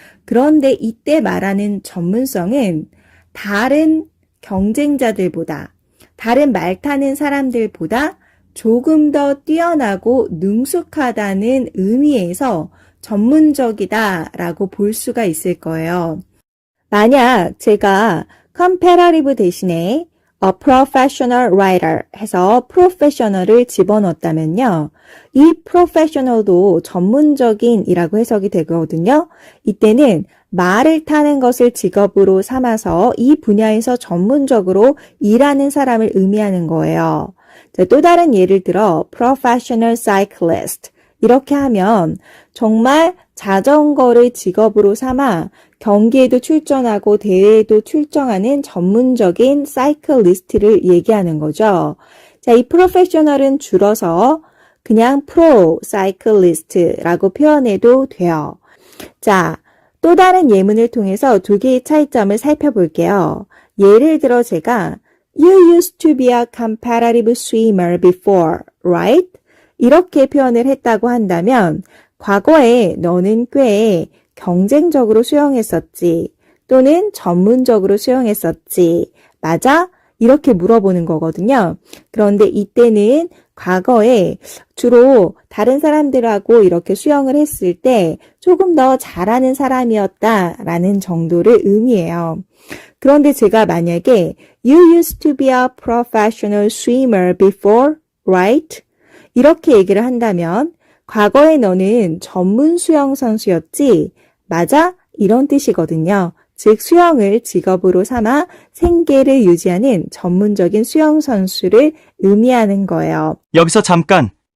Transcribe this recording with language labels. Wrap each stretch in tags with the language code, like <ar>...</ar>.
<ko>그런데 이때 말하는 전문성은 다른 경쟁자들보다, 다른 말 타는 사람들보다 조금 더 뛰어나고 능숙하다는 의미에서 전문적이다라고 볼 수가 있을 거예요. 만약 제가 comparative 대신에</ko> <en>a professional writer</en> <ko>해서 professional을 집어넣었다면요. 이 professional도 전문적인이라고 해석이 되거든요. 이때는 말을 타는 것을 직업으로 삼아서 이 분야에서 전문적으로 일하는 사람을 의미하는 거예요. 자, 또 다른 예를 들어 professional cyclist 이렇게 하면 정말 자전거를 직업으로 삼아 경기에도 출전하고 대회에도 출정하는 전문적인 사이클리스트를 얘기하는 거죠. 자, 이 프로페셔널은 줄어서 그냥 프로 사이클리스트라고 표현해도 돼요. 자, 또 다른 예문을 통해서 두 개의 차이점을 살펴볼게요. 예를 들어 제가</ko> <en>You used to be a competitive swimmer before, right?</en> <ko>이렇게 표현을 했다고 한다면 과거에 너는 꽤 경쟁적으로 수영했었지 또는 전문적으로 수영했었지. 맞아? 이렇게 물어보는 거거든요. 그런데 이때는 과거에 주로 다른 사람들하고 이렇게 수영을 했을 때 조금 더 잘하는 사람이었다라는 정도를 의미해요. 그런데 제가 만약에</ko> <en>You used to be a professional swimmer before, right?</en> <ko>이렇게 얘기를 한다면 과거에 너는 전문 수영 선수였지? 맞아? 이런 뜻이거든요. 즉 수영을 직업으로 삼아 생계를 유지하는 전문적인 수영 선수를 의미하는 거예요. 여기서 잠깐.</ko>